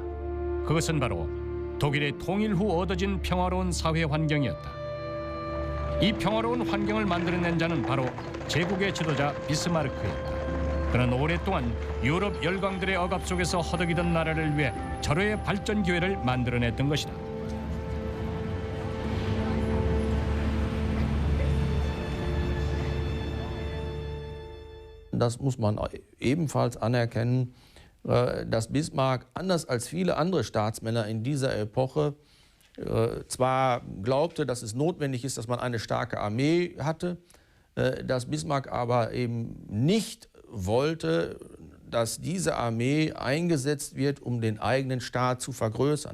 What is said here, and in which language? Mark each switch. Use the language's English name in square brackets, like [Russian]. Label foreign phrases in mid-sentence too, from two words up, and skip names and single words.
[Korean] 그것은 바로 독일의 통일 후 얻어진 평화로운 사회 환경이었다. 이 평화로운 환경을 만들어낸 자는 바로 제국의 지도자 비스마르크였다. 그는 오랫동안 유럽 열강들의 억압 속에서 허덕이던 나라를 위해 절호의 발전 기회를 만들어냈던 것이다. [German] Das muss man ebenfalls anerkennen, dass Bismarck, anders als viele andere Staatsmänner in dieser Epoche, zwar glaubte, dass es notwendig ist, dass man eine starke Armee hatte, dass Bismarck aber eben nicht wollte, dass diese Armee eingesetzt wird, um den eigenen Staat zu vergrößern.